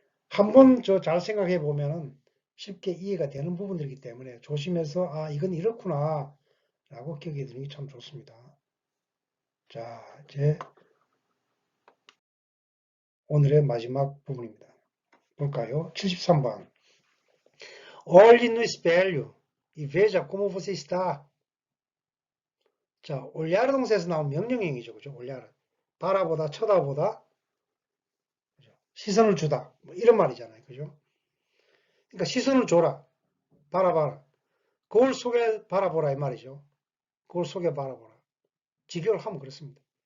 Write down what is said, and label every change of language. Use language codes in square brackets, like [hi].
[ko] 한번 잘 생각해 보면은 쉽게 이해가 되는 부분들이기 때문에 조심해서 이건 이렇구나 라고 기억해 두는 게 참 좋습니다. 자, 이제 오늘의 마지막 부분입니다. 볼까요? 73번. [pt] Olhe no espelho e veja como você está. [ko] 자, 올야르 동사에서 나온 명령형이죠. 그죠? 올야르. 바라보다, 쳐다보다, 그죠? 시선을 주다. 뭐 이런 말이잖아요. 그죠? 그러니까 시선을 줘라. 바라봐라. 거울 속에 바라보라 이 말이죠. 거울 속에 바라보라. 직역을 하면 그렇습니다.